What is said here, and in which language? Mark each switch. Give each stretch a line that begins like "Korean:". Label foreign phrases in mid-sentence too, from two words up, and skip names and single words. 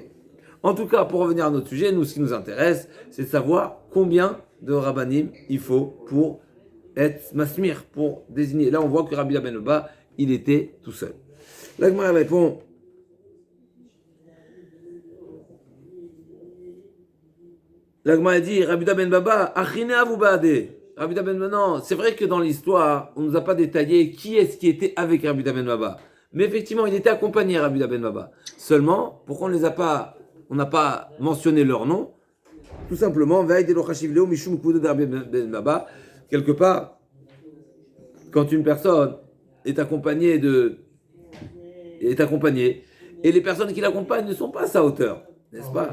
French: En tout cas, pour revenir à notre sujet, nous, ce qui nous intéresse, c'est de savoir combien de rabbanim il faut pour être masmir, pour désigner. Là, on voit que Rabbi Yehuda ben Baba, il était tout seul. La Gemara répond. La Gemara dit, Rabbi Yehuda ben Baba, achine avu baade. Rabbi Yehuda ben Baba, non, c'est vrai que dans l'histoire, on ne nous a pas détaillé qui est-ce qui était avec Rabbi Yehuda ben Baba. Mais effectivement, il était accompagné, Rabbi Yehuda ben Baba. Seulement, pourquoi on n'a pas mentionné leur nom? Tout simplement, quelque part, quand une personne est accompagnée, et les personnes qui l'accompagnent ne sont pas à sa hauteur, n'est-ce pas?